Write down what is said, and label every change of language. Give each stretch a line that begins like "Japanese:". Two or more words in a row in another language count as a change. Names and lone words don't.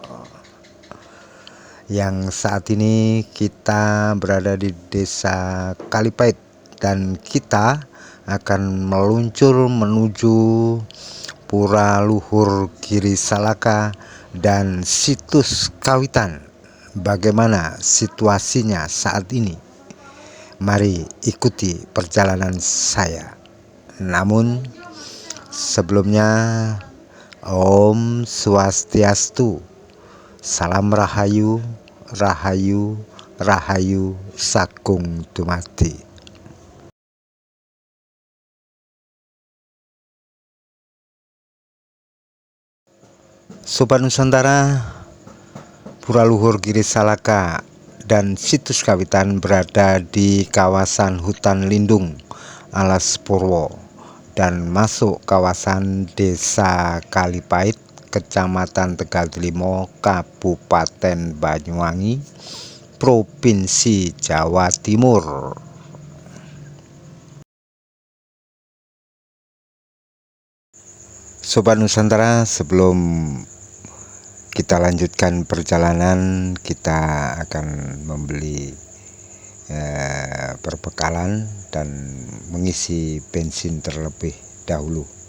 Indonesian: Yang saat ini kita berada di Desa Kalipait dan kita akan meluncur menuju Pura Luhur Giri Salaka dan situs Kawitan. Bagaimana situasinya saat ini? Mari ikuti perjalanan saya. Namun sebelumnya, Om Swastiastu, Salam Rahayu, Rahayu, Rahayu Sakung Dumadi. Sobat Nusantara, Pura Luhur Giri Salaka dan situs Kawitan berada di kawasan hutan lindung Alas Purwo dan masuk kawasan Desa Kalipait, Kecamatan Tegal Delimo, Kabupaten Banyuwangi, Provinsi Jawa Timur. Sobat Nusantara, sebelum kita lanjutkan perjalanan, kita akan membeli perbekalan dan mengisi bensin terlebih dahulu.